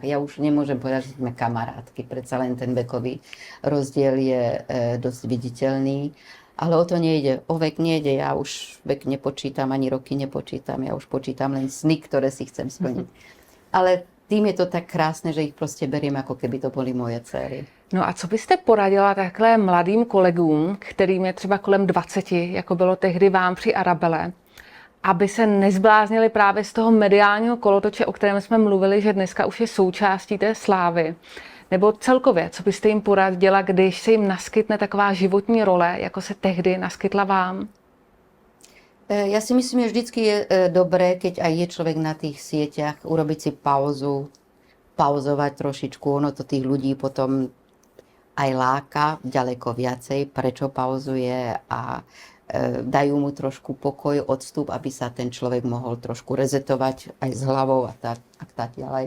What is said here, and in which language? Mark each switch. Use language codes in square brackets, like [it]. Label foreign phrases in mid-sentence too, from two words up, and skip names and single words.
[sk] Ja už nemôžem povedať, že sme kamarátky, predsa len ten vekový rozdiel je dosť viditeľný. Ale o to nejde, o vek nejde, ja už vek nepočítam, ani roky nepočítam, ja už počítam len sny, ktoré si chcem splniť. Ale tým je to tak krásne, že ich proste beriem, ako keby to boli moje dcery. [cs] No a co byste poradila takhle mladým kolegům, kterým je třeba kolem 20, jako bylo tehdy vám při Arabele, aby se nezbláznili právě z toho mediálního kolotoče, o kterém jsme mluvili, že dneska už je součástí té slávy? Nebo celkově, co byste jim poradila, když se jim naskytne taková životní role, jako se tehdy naskytla vám? [sk] Ja si myslím, že vždycky je dobré, keď aj je človek na tých sieťach, urobiť si pauzu, pauzovať trošičku, ono to tých ľudí potom aj láka ďaleko viacej, prečo pauzuje a dajú mu trošku pokoj, odstup, aby sa ten človek mohol trošku rezetovať aj s hlavou a tak ďalej.